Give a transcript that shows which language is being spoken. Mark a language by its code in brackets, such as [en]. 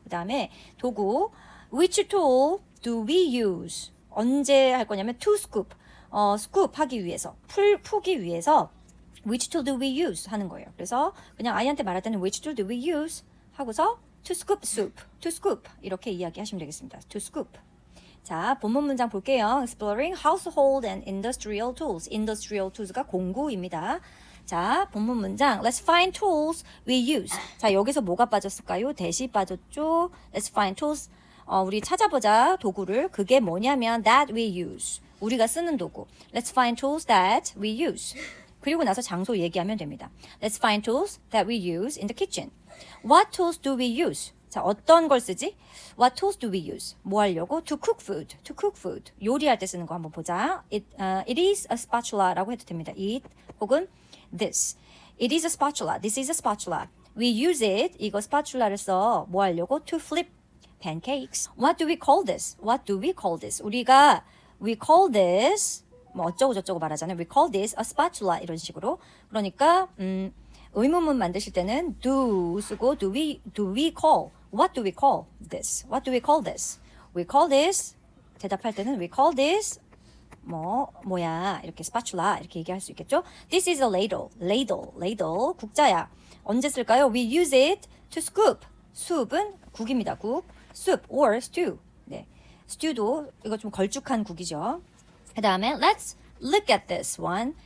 [ko] 그 다음에 도구 [en] which tool do we use? [ko] 언제 할 거냐면 [en] to scoop. scoop [ko] 하기 위해서 푸기 위해서 [en] which tool do we use [ko] 하는 거예요. 그래서 그냥 아이한테 말할 때는 [en] which tool do we use 하고서 to scoop soup, to scoop [ko] 이렇게 이야기하시면 되겠습니다. [en] to scoop. [ko] 자, 본문 문장 볼게요. [en] Exploring household and industrial tools. [ko] industrial tools가 공구입니다. 자, 본문 문장. [en] Let's find tools we use. [ko] 자, 여기서 뭐가 빠졌을까요? 대시 빠졌죠. [en] Let's find tools. [ko] 우리 찾아보자 도구를. 그게 뭐냐면 [en] that we use. [ko] 우리가 쓰는 도구. [en] Let's find tools that we use. [ko] 그리고 나서 장소 얘기하면 됩니다. [en] Let's find tools that we use in the kitchen. What tools do we use? [ko] 자, 어떤 걸 쓰지? [en] What tools do we use? [ko] 뭐 하려고? [en] To cook food. To cook food. [ko] 요리할 때 쓰는 거 한번 보자. [en] It is a spatula라고 [ko] 해도 됩니다. It 혹은 this. [en] It is a spatula. This is a spatula. We use it. [ko] 이거 spatula를 써. 뭐 하려고? [en] To flip pancakes. What do we call this? What do we call this? [ko] 우리가 we call this 뭐 어쩌고 저쩌고 말하잖아요. [en] We call this a spatula [ko] 이런 식으로. 그러니까 의문문 만드실 때는 do 쓰고 do we call [en] what do we call this? What do we call this? We call this [ko] 대답할 때는 we call this 뭐야 이렇게 spatula 이렇게 얘기할 수 있겠죠? [en] This is a ladle [ko] 국자야. 언제 쓸까요? [en] We use it to scoop. [ko] soup은 국입니다. 국. [en] soup or stew. [ko] 네. stew도 이거 좀 걸쭉한 국이죠. 그 다음에 [en] let's look at this one.